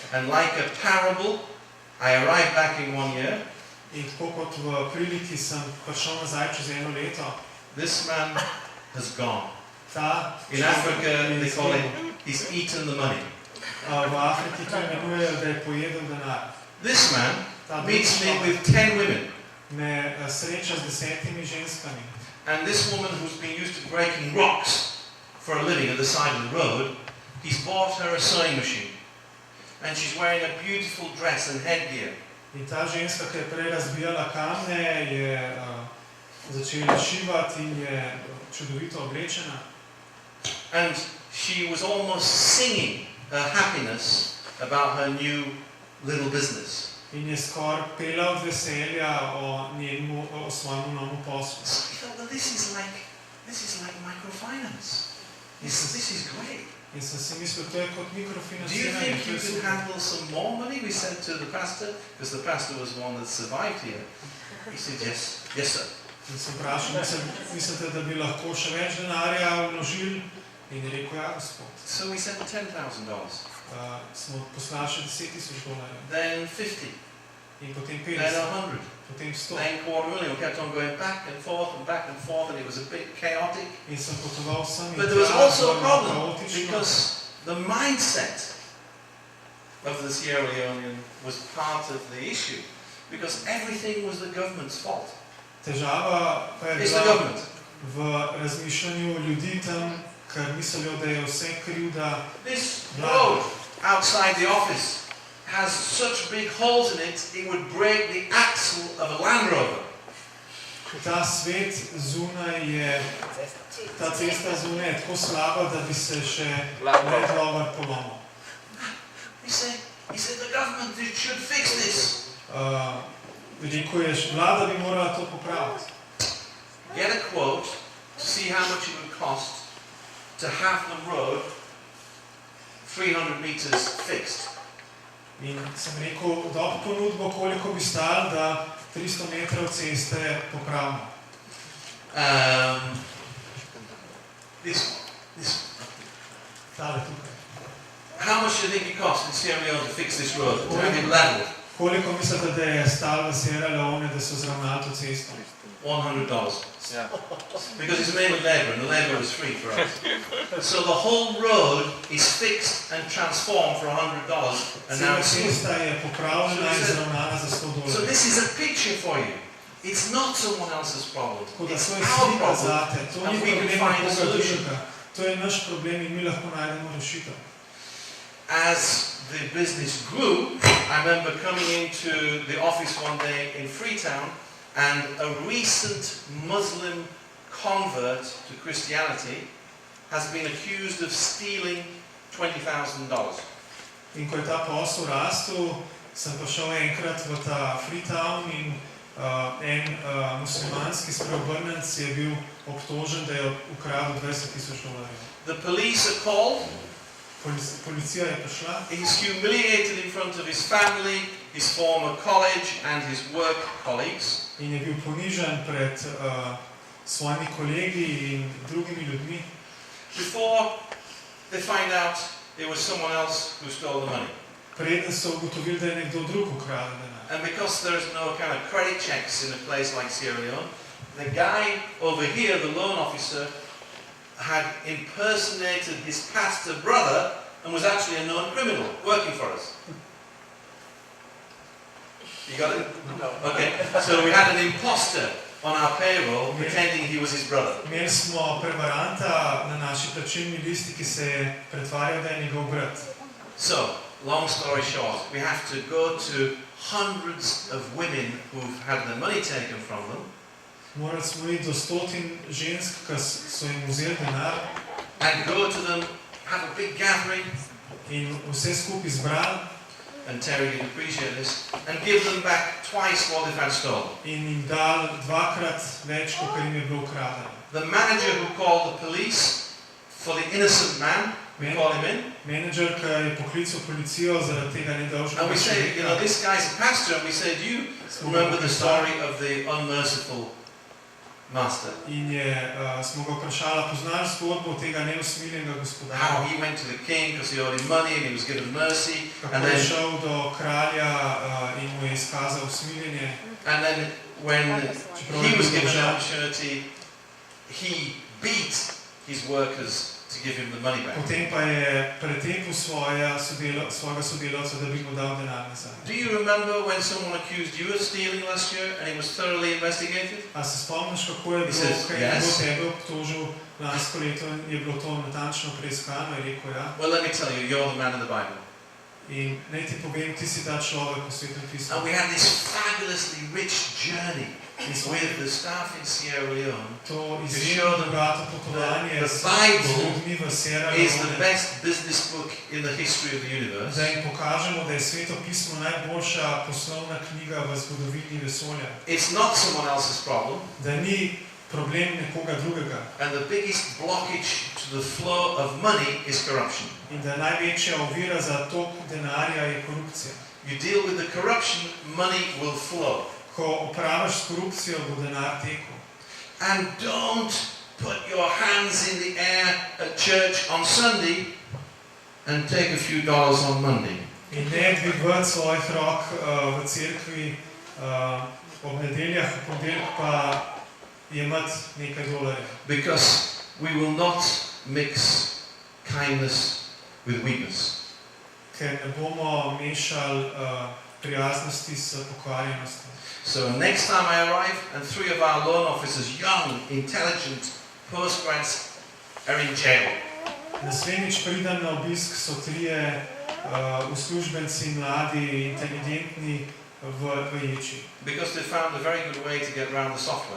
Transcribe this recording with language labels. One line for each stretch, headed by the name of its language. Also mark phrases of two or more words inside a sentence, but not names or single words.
English: And like a parable, I arrived back in 1 year.
Slovenian: In tako kot v priliki sem prišel nazaj čez 1 leto.
English: This man has gone. In
Slovenian: In
English: Africa, they call it, he's eaten the money.
Slovenian: V Afriki to imenujejo, da je pojedel denar.
English: This man meets me with 10 women.
Slovenian: Me sreča z 10 ženskami.
English: And this woman who's been used to breaking rocks for a living at the side of the road, he's bought her a sewing machine. And she's wearing a beautiful dress and headgear.
Slovenian: In ta ženska, ki je prej razbijala kamne, je začela šivati in je čudovito oblečena.
English: And she was almost singing her happiness about her new little business.
Slovenian: In je skoraj pela od veselja o svojemu novemu poslu.
English: So I thought, well, this is like microfinance. This is great.
Slovenian: In sem si mislil, to je kot
English: Do you
Slovenian: mikrofinanciranje.
English: think you can handle some more money? We said to the pastor, because the pastor was the one that survived here. He said, yes, sir.
Slovenian: In sem vprašal, mislite, da bi lahko še več denarja vložili? In je rekel, ja, gospod.
English: So we sent $10,000.
Slovenian: Smo poslali še $10,000.
English: Then 50.
Slovenian: In potem
English: Then 50. 100.
Slovenian: Potem 100.
English: Then $250,000. We kept on going back and forth, and it was a bit chaotic.
Slovenian: In sem potoval sem in
English: But there was also a
Slovenian: bilo
English: problem,
Slovenian: kaotično.
English: because the mindset of the Sierra Leonean was part of the issue. Because everything was the government's fault.
Slovenian: Težava pa je
English: It's the
Slovenian: bila
English: government.
Slovenian: v razmišljanju ljudi tam, ker mislijo, da je vse krivda.
English: This road outside the office has such big holes in it, it would break the axle of a Land Rover.
Slovenian: Ta svet zunaj je, ta cesta zunaj je tako slaba, da bi se še Land Rover polomil.
English: He said, the government should fix this.
Slovenian: Rekel je, vlada bi morala to popraviti.
English: get a quote to see how much it would cost to have the road 300 meters fixed.
Slovenian: In sem rekel, dob ponudbo, koliko bi stalo, da 300 metrov ceste popravimo.
English: This one.
Slovenian: Tale tukaj.
English: How much do you think it cost in Sierra Leone to fix this road, to have it leveled?
Slovenian: Koliko mislite, da je stalo v Sierra Leone, da so zravnali to cesto?
English: $100. Yeah. Because it's made with labor, and the labor is free for us. So the whole road is fixed and transformed for $100, and now it's
Slovenian: cesta je popravljena in zravnana za $100.
English: So this is a picture for you. It's not someone else's problem. It's
Slovenian: to je
English: our
Slovenian: slika
English: problem,
Slovenian: zate, to
English: and
Slovenian: ni
English: we can
Slovenian: problem
English: find a
Slovenian: nekoga
English: solution.
Slovenian: drugega. To je naš problem in mi lahko najdemo rešitev.
English: As the business grew, I remember coming into the office one day in Freetown, and a recent Muslim convert to Christianity has been accused of stealing $20,000.
Slovenian: In ko je ta posel rastel, sem pa šel enkrat v ta Freetown in en muslimanski spreobrnenec je bil obtožen, da je ukradel $20,000.
English: The police are called.
Slovenian: Policija je prišla.
English: He's humiliated in front of his family, his former college and his work colleagues.
Slovenian: In je bil ponižan pred svojimi kolegi in drugimi ljudmi.
English: Before they find out it was someone else who stole the money.
Slovenian: Preden so ugotovili, da je nekdo drug ukradel denar.
English: And because there is no kind of credit checks in a place like Sierra Leone, the guy over here, the loan officer, had impersonated his pastor brother and was actually a known criminal working for us. You got it? No. Okay. So we had an imposter on our payroll pretending he was his brother.
Slovenian: Imeli smo prevaranta na naši plačilni listi, ki se je pretvarjal, da je njegov brat.
English: So, long story short, we have to go to hundreds of women who've had their money taken from them.
Slovenian: Morali smo iti do 100 žensk, ki so jim vzeli denar.
English: And go to them, have a big gathering.
Slovenian: In vse skupaj zbrali.
English: And Terry, you'd appreciate this. And give them back twice what they've had stolen.
Slovenian: In jim dal dvakrat več, kot jim je bilo ukradeno.
English: The manager who called the police for the innocent man, we call him in.
Slovenian: Menedžer, ki je poklical policijo zaradi tega nedolžnega.
English: And we say, you know, this guy's a pastor, and we say, do you remember the story of the unmerciful master?
Slovenian: In smo ga vprašali, poznaš zgodbo tega neusmiljenega gospodarja?
English: How he went to the king because he owed him money and he was given mercy.
Slovenian: Kako je šel do kralja in mu je izkazal usmiljenje.
English: And then when he was given an opportunity, he beat his workers to give him the money back.
Slovenian: Potem pa je pretepil svojega sodelavca, da bi mu dal denar nazaj.
English: Do you remember when someone accused you of stealing last year and it was thoroughly investigated?
Slovenian: A se spomniš, kako je bilo, kaj je bilo tebe obtožil lansko leto in je bilo to natančno preiskano? Je rekel, ja.
English: Well, let me tell you, you're the man of the Bible.
Slovenian: In naj ti povem, ti si ta človek v Svetem pismu.
English: And we had this fabulously rich journey with the staff in Sierra Leone
Slovenian: To to izjemno
English: show them
Slovenian: bogato potovanje
English: the
Slovenian: z
English: Bible
Slovenian: ljudmi v Sierra
English: is the
Slovenian: Leone,
English: best business book in the history of the universe.
Slovenian: da jim pokažemo, da je Sveto pismo najboljša poslovna knjiga v zgodovini vesolja.
English: It's not someone else's problem.
Slovenian: Da ni problem nekoga drugega.
English: And the biggest blockage to the flow of money is corruption.
Slovenian: In da največja ovira za tok denarja je korupcija.
English: You deal with the corruption, money will flow.
Slovenian: Ko opravaš s korupcijo, bo denar tekel.
English: And don't put your hands in the air at church on Sunday and take a few dollars on Monday.
Slovenian: In ne dvigati svojih rok v cerkvi ob nedeljah, v ponedeljek pa jemati nekaj dolarjev.
English: Because we will not mix kindness with weakness.
Slovenian: Ker ne bomo mešali prijaznosti s pokvarjenostjo.
English: So next time I arrive and 3 of our loan officers, young, intelligent postgrads, are in jail.
Slovenian: Naslednjič pridem na obisk, so 3 uslužbenci, mladi, inteligentni v ječi.
English: Because they found a very good way to get around the software.